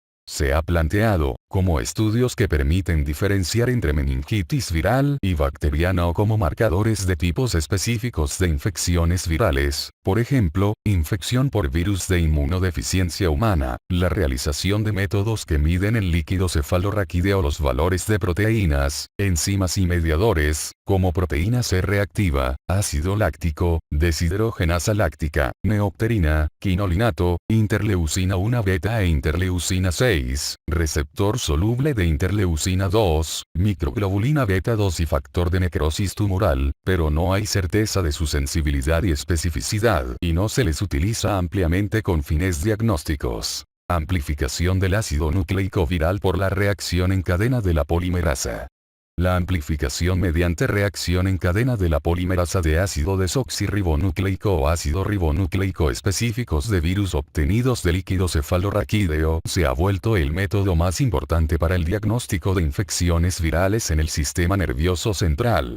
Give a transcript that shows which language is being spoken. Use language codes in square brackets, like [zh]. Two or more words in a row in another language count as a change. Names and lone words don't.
[es] Se ha planteado, como estudios que permiten diferenciar entre meningitis viral y bacteriana o como marcadores de tipos específicos de infecciones virales, por ejemplo, infección por virus de inmunodeficiencia humana, la realización de métodos que miden el líquido cefalorraquídeo los valores de proteínas, enzimas y mediadores, como proteína C reactiva, ácido láctico, deshidrogenasa láctica, neopterina, quinolinato, interleucina 1 beta e interleucina 6, receptor soluble de interleucina 2, microglobulina beta 2 y factor de necrosis tumoral, pero no hay certeza de su sensibilidad y especificidad y no se les utiliza ampliamente con fines diagnósticos. Amplificación del ácido nucleico viral por la reacción en cadena de la polimerasa. La amplificación mediante reacción en cadena de la polimerasa de ácido desoxirribonucleico o ácido ribonucleico específicos de virus obtenidos de líquido cefalorraquídeo se ha vuelto el método más importante para el diagnóstico de infecciones virales en el sistema nervioso central.